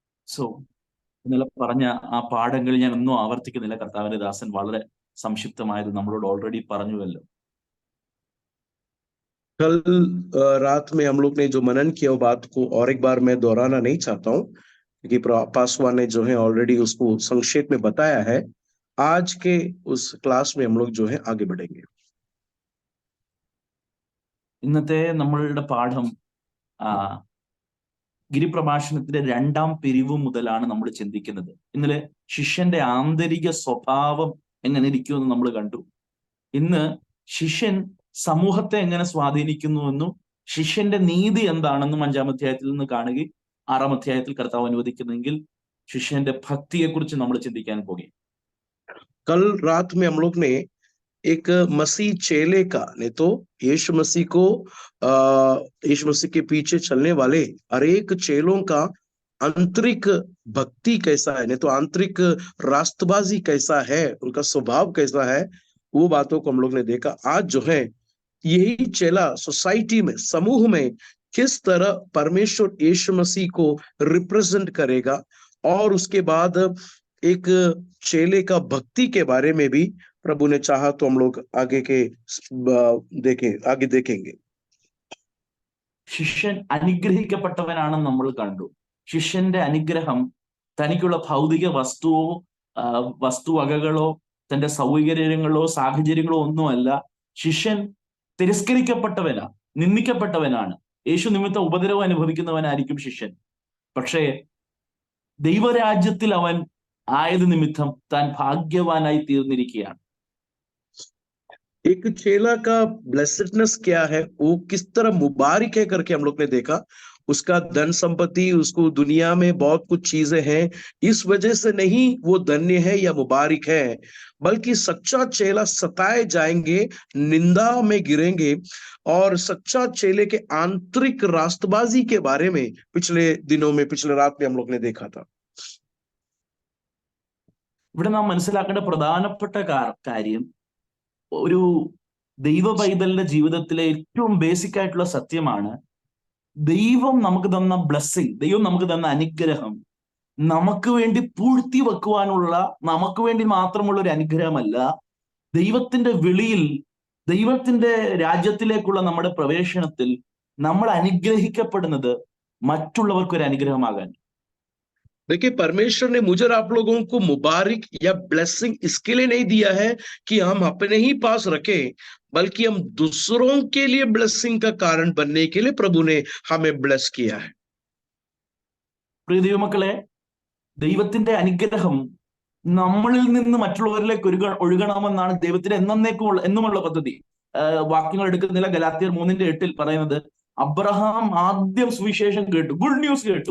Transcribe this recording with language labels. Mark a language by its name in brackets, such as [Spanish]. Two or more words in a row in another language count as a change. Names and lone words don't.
[Malayalam] സോ ഇന്നലെ പറഞ്ഞ ആ പാഠങ്ങൾ ഞാൻ ഒന്നും ആവർത്തിക്കുന്നില്ല. കർത്താവിന്റെ ദാസൻ വളരെ സംക്ഷിപ്തമായത് നമ്മളോട് ഓൾറെഡി പറഞ്ഞുവല്ലോ. [Hindi] कल रात में हम लोग ने जो मनन किया वो बात को और एक बार मैं दोहराना नहीं चाहता हूँ, क्योंकि पासवान ने जो है ऑलरेडी उसको संक्षेप में बताया है। आज के उस क्लास में हम लोग जो है आगे बढ़ेंगे। [Malayalam] ഇന്നത്തെ നമ്മളുടെ പാഠം ഗിരിപ്രഭാഷണത്തിന്റെ 2-ാം പിരിവ് മുതലാണ് നമ്മൾ ചിന്തിക്കുന്നത്. ഇന്നലെ ശിഷ്യന്റെ ആന്തരിക സ്വഭാവം എങ്ങനെ ഇരിക്കുമെന്ന് നമ്മൾ കണ്ടു. ഇന്ന് ശിഷ്യൻ സമൂഹത്തെ എങ്ങനെ സ്വാധീനിക്കുന്നുവെന്നും ശിഷ്യന്റെ നീതി എന്താണെന്നും 5-ാം അധ്യായത്തിൽ നിന്ന് കാണുകയും 6-ാം അധ്യായത്തിൽ കർത്താവ് അനുവദിക്കുന്നെങ്കിൽ ശിഷ്യന്റെ ഭക്തിയെക്കുറിച്ച് നമ്മൾ ചിന്തിക്കാൻ പോകുകയും. [Hindi] कल रात में हम लोग ने एक मसीह चेले का, नहीं तो यीशु मसीह को यीशु मसीह के पीछे चलने वाले हर एक चेलों का आंतरिक भक्ति कैसा है, नहीं तो आंतरिक रास्तबाजी कैसा है, उनका स्वभाव कैसा है, वो बातों को हम लोग ने देखा। आज जो है यही चेला सोसाइटी में, समूह में किस तरह परमेश्वर यीशु मसीह को रिप्रेजेंट करेगा, और उसके बाद एक चेले का भक्ति के बारे में भी प्रभु ने चाहा तो हम लोग आगे देखेंगे। [Malayalam] ശിഷ്യൻ അനുഗ്രഹിക്കപ്പെട്ടവനാണെന്ന് നമ്മൾ കണ്ടു. ശിഷ്യന്റെ അനുഗ്രഹം തനിക്കുള്ള ഭൗതിക വസ്തുവകകളോ തന്റെ സൗകര്യങ്ങളോ സാഹചര്യങ്ങളോ ഒന്നുമല്ല. ശിഷ്യൻ തിരസ്കരിക്കപ്പെട്ടവനാ, നിന്ദിക്കപ്പെട്ടവനാണ്. യേശു നിമിത്തം ഉപദ്രവം അനുഭവിക്കുന്നവനായിരിക്കും ശിഷ്യൻ. പക്ഷേ ദൈവരാജ്യത്തിൽ അവൻ ആയത് നിമിത്തം താൻ ഭാഗ്യവാനായി തീർന്നിരിക്കുകയാണ്. [Hindi] एक चेला का ब्लेसेडनेस क्या है, वो किस तरह मुबारक है करके हम लोग ने देखा। उसका धन संपत्ति, उसको दुनिया में बहुत कुछ चीजें हैं, इस वजह से नहीं वो धन्य है या मुबारक है, बल्कि सच्चा चेला सताए जाएंगे, निंदा में गिरेंगे। और सच्चा चेले के आंतरिक रास्तबाजी के बारे में पिछले रात में हम लोग ने देखा था। [Malayalam] ഇവിടെ നാം മനസ്സിലാക്കേണ്ട പ്രധാനപ്പെട്ട കാര്യം, ഒരു ദൈവ പൈതലിന്റെ ജീവിതത്തിലെ ഏറ്റവും ബേസിക് ആയിട്ടുള്ള സത്യമാണ്, ദൈവം നമുക്ക് തന്ന ബ്ലെസ്സിങ്, ദൈവം നമുക്ക് തന്ന അനുഗ്രഹം നമുക്ക് വേണ്ടി പൂഴ്ത്തി വെക്കുവാനുള്ള, നമുക്ക് വേണ്ടി മാത്രമുള്ള ഒരു അനുഗ്രഹമല്ല. ദൈവത്തിന്റെ വിളിയിൽ, ദൈവത്തിന്റെ രാജ്യത്തിലേക്കുള്ള നമ്മുടെ പ്രവേശനത്തിൽ നമ്മൾ അനുഗ്രഹിക്കപ്പെടുന്നത് മറ്റുള്ളവർക്കൊരു അനുഗ്രഹമാകാൻ. [Hindi] देखिए, परमेश्वर ने मुझे और आप लोगों को मुबारक या ब्लेसिंग इसके लिए नहीं दिया है कि हम अपने ही पास रखें, बल्कि हम दूसरों के लिए ब्लेसिंग का कारण बनने के लिए प्रभु ने हमें ब्लेस किया है। [Malayalam] പ്രിയ ദൈവമക്കളെ, ദൈവത്തിന്റെ അനുഗ്രഹം നമ്മളിൽ നിന്ന് മറ്റുള്ളവരിലേക്ക് ഒഴുകണമെന്നാണ് ദൈവത്തിന്റെ എന്നുമുള്ള പദ്ധതി. വാക്യങ്ങൾ എടുക്കുന്നില്ല. ഗലാത്യർ 3:8 പറയുന്നത്, അബ്രഹാം ആദ്യം സുവിശേഷം കേട്ടു, [English] good news [Malayalam] കേട്ടു.